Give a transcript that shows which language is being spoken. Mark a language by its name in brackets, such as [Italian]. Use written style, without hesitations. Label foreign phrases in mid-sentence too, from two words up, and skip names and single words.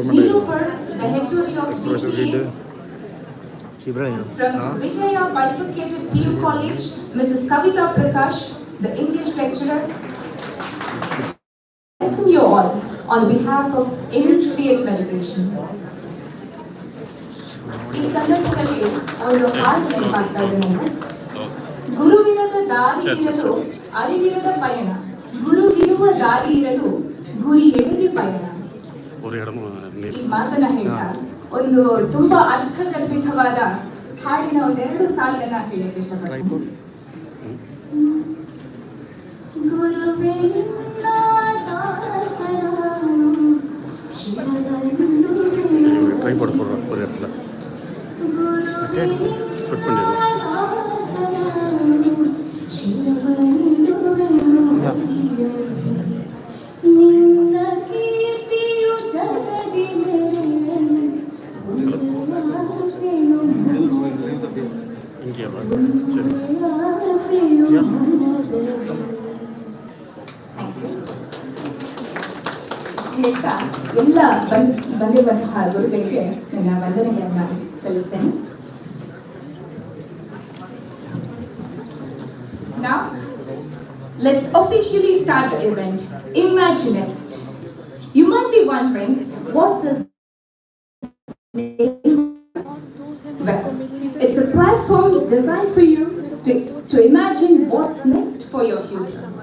[English] Nilufar, the HOD of BCA. From Vijaya Bifurcated PU College, Mrs. Kavita Prakash, the English Lecturer. Welcome you all on behalf of Image Creative Education. [Kannada] ಈ ಸಂದರ್ಭದಲ್ಲಿ ಒಂದು ಹಾಡು ನೆನಪಾಗ್ತಾ ಇದೆ ನನಗೆ. ಗುರುವಿರದ ದಾರಿ ಇರಲು ಅರಿವಿರದ ಪಯಣ, ಗುರುವಿರುವ ದಾರಿ ಇರಲು ಗುರಿ ಎಡೆದಿ ಪಯಣ. ಈ ಮಾತನ್ನ ಹೇಳ್ತಾ ಒಂದು ತುಂಬಾ ಅರ್ಥಗರ್ಭಿತವಾದ ಹಾಡಿನ ಒಂದೆರಡು ಸಾಲನ್ನ ಹೇಳಕ್ಕೆ ಇಷ್ಟಪಡ್ತೀನಿ. ಗುರುವೇ [Tamil] ட்ரை போட போடுறோம் ஒரு இடத்துல ஃபிட் பண்ணிடுவோம். இங்கே சரி [Kannada] ಹೇಳ್ತಾ ಎಲ್ಲ ಬಂದಿರುವಂತಹ ಗುರುಗಳಿಗೆ ನನ್ನ ವಂದನೆಗಳನ್ನ ಸಲ್ಲಿಸ್ತೇನೆ. [English] Now, let's officially start the event, IMAGINXT. You might be wondering what this is. Well, it's a platform designed for you to imagine what's next for your future.